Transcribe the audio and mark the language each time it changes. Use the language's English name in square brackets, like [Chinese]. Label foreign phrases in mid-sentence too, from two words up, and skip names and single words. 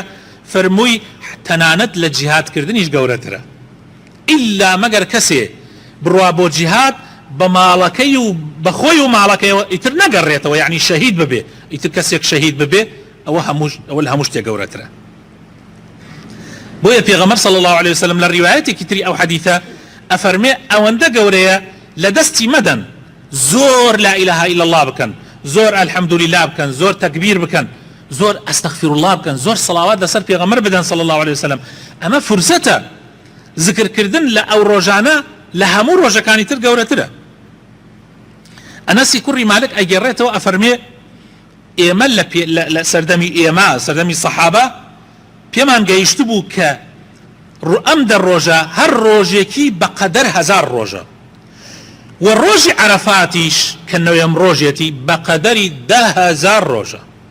[Central Kurdish] فەرمووی تەنانەت لە جیهادکردنیش گەورەترە ئیلا مەگەر کەسێ بڕوا بۆ جیهاد بە ماڵەکەی و بەخۆی و ماڵەکەیەوە ئیتر نەگەڕێتەوە، یعنی شەهید ببێ، ئیتر کەسێک شەهید ببێ ئەوە لە هەموو شتێک گەورەترە. بۆیە پێغەمبەر [Arabic] صلی الله عليه وسلم [Central Kurdish] لە ڕیوایەتێکی تری ئەو حەدیثە ئەفەرمێ ئەوەندە گەورەیە لە دەستی مەدەن زۆر [Arabic] لا إله إلا الله [Central Kurdish] بکەن، زۆر الحەمدولله بکەن، زۆر تەکبیر بکەن، زۆر [Arabic] ئەستەغفر الله [Central Kurdish] بکەن، زۆر سەڵاوات لەسەر پێغەمبەر بدەن [Arabic] صلی الله عليه وسلم. [Central Kurdish] ئەمە فرسەتە. ذکرکردن لە ئەو ڕۆژانە لە هەموو ڕۆژەکانی تر گەورەترە. ئەنەسی کوڕی مالک ئەگەڕێتەوە ئەفەرمێ ئێمە لە سەردەمی ئێمە سەردەمی سەحابە پێمان گەیشت بوو کە ئەم دەڕۆژە هەر ڕۆژێکی بەقەدەر 1000 ڕۆژە و ڕۆژی عەرەفاتیش کە نەوەم ڕۆژێتی بەقەدەری 10,000 ڕۆژە.